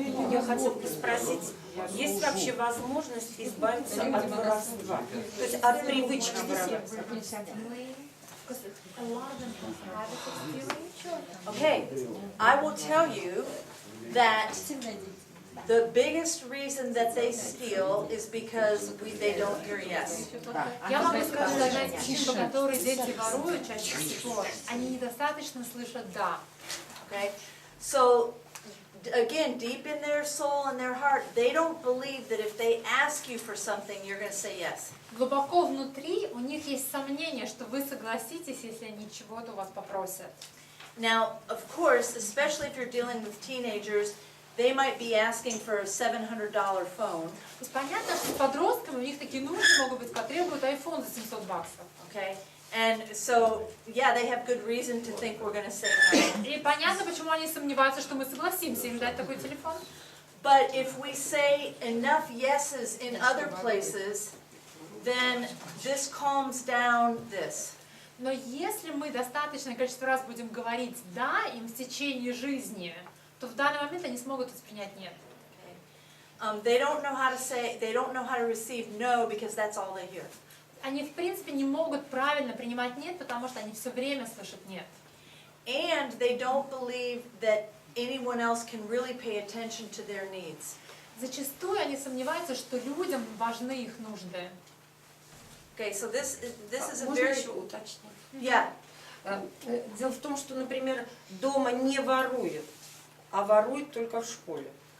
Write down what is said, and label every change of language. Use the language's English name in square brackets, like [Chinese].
[Russian] Я хотела бы спросить, есть вообще возможность избавиться от воровства? То есть от привычки воровать? [English] Okay, I will tell you that the biggest reason that they steal is because they don't hear yes. [Russian] Я могу сказать, одна из причин, по которой дети воруют чаще всего, они недостаточно слышат «да». [English] Okay, so again, deep in their soul and their heart, they don't believe that if they ask you for something, you're going to say yes. [Russian] Глубоко внутри у них есть сомнение, что вы согласитесь, если они чего-то у вас попросят. [English] Now, of course, especially if you're dealing with teenagers, they might be asking for a $700 phone. [Russian] То есть понятно, что с подростками у них такие нужды могут быть, как требуют iPhone за $700. [English] Okay, and so yeah, they have good reason to think we're going to say no. [Russian] И понятно, почему они сомневаются, что мы согласимся им дать такой телефон. [English] But if we say enough yeses in other places, then this calms down this. [Russian] Но если мы достаточное количество раз будем говорить «да» им в течение жизни, то в данный момент они смогут воспринять «нет». [English] They don't know how to say, they don't know how to receive no because that's all they hear. [Russian] Они, в принципе, не могут правильно принимать «нет», потому что они все время слышат «нет». [English] And they don't believe that anyone else can really pay attention to their needs. [Russian] Зачастую они сомневаются, что людям важны их нужды. [English] Okay, so this is a [Russian] Можно [English] very... [Russian] еще уточнить? [English] Yeah. [Russian] Дело в том, что, например, дома не воруют, а воруют только в школе.